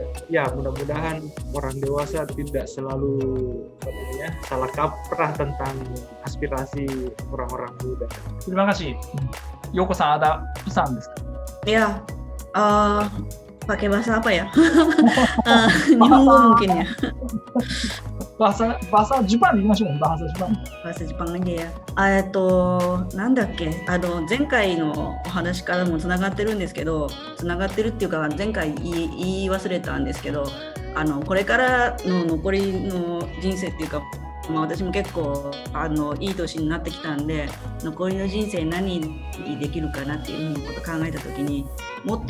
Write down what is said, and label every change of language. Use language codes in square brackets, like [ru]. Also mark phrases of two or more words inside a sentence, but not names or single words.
[id] Ya mudah-mudahan orang dewasa tidak selalu salah kaprah tentang aspirasi orang-orang muda. Terima kasih. Yoko-san, ada pesan [ja] ですか? [id] Ya, pakai bahasa apa ya? Nihongo mungkin ya. bahasa Jepang [ja] で言いましょう。 [id] bahasa Jepang. Bahasa Jepang aja ya. [ja] なんだっけ、前回のお話からもつながってるんですけど、つながってるっていうか前回言い忘れたんですけど、これからの残りの人生っていうか、私も結構いい年になってきたんで、残りの人生何にできるかなっていうことを考えた時に、もっと